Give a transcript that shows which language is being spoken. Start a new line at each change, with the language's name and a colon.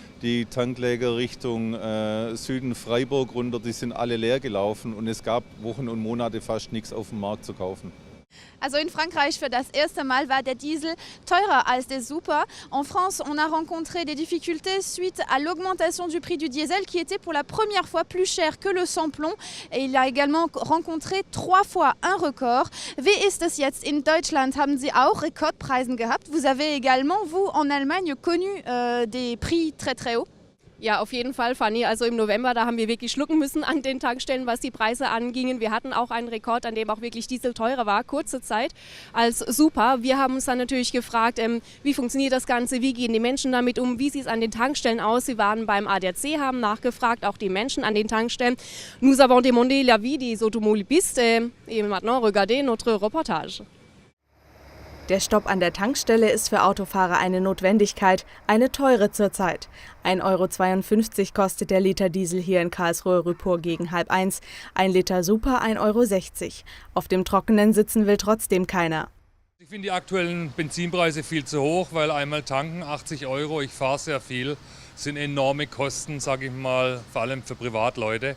German: Die Tankläger Richtung Süden Freiburg runter, die sind alle leer gelaufen und es gab Wochen und Monate fast nichts auf dem Markt zu kaufen. Also in Frankreich für das erste Mal war der Diesel teurer als der Super.
French: En France, on a rencontré des difficultés suite à l'augmentation du prix du diesel qui était pour la première fois plus cher que le sans-plomb. Et il a également rencontré 3 fois un record.
German: Wie ist es jetzt in Deutschland? Haben Sie auch Rekordpreise gehabt?
French: Vous avez également, vous, en Allemagne, connu des prix très très hauts?
German: Ja, auf jeden Fall, Fanny. Also im November, da haben wir wirklich schlucken müssen an den Tankstellen, was die Preise angingen. Wir hatten auch einen Rekord, an dem auch wirklich Diesel teurer war, kurze Zeit als Super. Wir haben uns dann natürlich gefragt, wie funktioniert das Ganze, wie gehen die Menschen damit um, wie sieht es an den Tankstellen aus. Sie waren beim ADAC, haben nachgefragt, auch die Menschen an den Tankstellen.
French: Nous avons demandé l'avis des automobilistes et maintenant regardez notre reportage.
German: Der Stopp an der Tankstelle ist für Autofahrer eine Notwendigkeit, eine teure zurzeit. 1,52 € kostet der Liter Diesel hier in Karlsruhe-Rüppur gegen 12,5 €, 1 Liter Super 1,60 €. Auf dem Trockenen sitzen will trotzdem keiner. Ich finde die aktuellen Benzinpreise viel zu hoch, weil einmal tanken 80 €, ich fahre sehr viel, sind enorme Kosten, sage ich mal, vor allem für Privatleute.